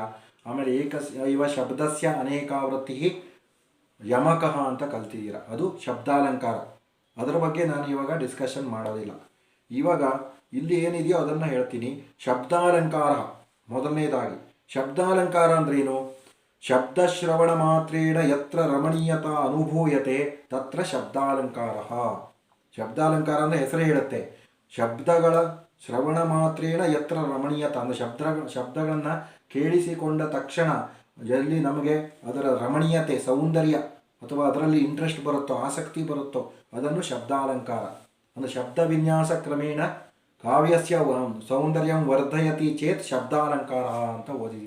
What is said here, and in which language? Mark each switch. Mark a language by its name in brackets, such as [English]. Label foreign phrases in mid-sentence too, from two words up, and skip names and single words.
[Sanskrit] ಆಮೇಲೆ ಏಕಸ್ಯೈವ ಶಬ್ದಸ್ಯ ಅನೇಕಾವೃತ್ತಿ ಯಮಕಃ [Kannada] ಅಂತ ಕಲ್ತಿದ್ದೀರಾ. ಅದು ಶಬ್ದಾಲಂಕಾರ. ಅದರ ಬಗ್ಗೆ ನಾನು ಇವಾಗ ಡಿಸ್ಕಷನ್ ಮಾಡೋದಿಲ್ಲ. ಇವಾಗ ಇಲ್ಲಿ ಏನಿದೆಯೋ ಅದನ್ನು ಹೇಳ್ತೀನಿ. ಶಬ್ದಾಲಂಕಾರ ಮೊದಲನೇದಾಗಿ. ಶಬ್ದಾಲಂಕಾರ ಅಂದ್ರೇನು? [Sanskrit] ಶಬ್ದಶ್ರವಣ ಮಾತ್ರೇಣ ಯತ್ರ ರಮಣೀಯತಾ ಅನುಭೂಯತೆ ತತ್ರ ಶಬ್ದಾಲಂಕಾರ. [Kannada] ಶಬ್ದಾಲಂಕಾರ ಅಂದರೆ ಹೆಸರೇ ಹೇಳುತ್ತೆ. ಶಬ್ದಗಳ ಶ್ರವಣ [Sanskrit] ಮಾತ್ರೇಣ ಯತ್ರ ರಮಣೀಯತ [Kannada] ಅಂದರೆ ಶಬ್ದಗಳನ್ನು ಕೇಳಿಸಿಕೊಂಡ ತಕ್ಷಣ ಎಲ್ಲಿ ನಮಗೆ ಅದರ ರಮಣೀಯತೆ, ಸೌಂದರ್ಯ ಅಥವಾ ಅದರಲ್ಲಿ ಇಂಟ್ರೆಸ್ಟ್ ಬರುತ್ತೋ, ಆಸಕ್ತಿ ಬರುತ್ತೋ ಅದನ್ನು ಶಬ್ದಾಲಂಕಾರ ಅಂದರೆ [Sanskrit] ಶಬ್ದ ವಿನ್ಯಾಸ ಕ್ರಮೇಣ ಕಾವ್ಯಸ್ಯ ಸೌಂದರ್ಯಂ ವರ್ಧಯತಿ ಚೇತ್ ಶಬ್ದಾಲಂಕಾರ [Kannada] ಅಂತ ಓದಿದ್ದೀರ.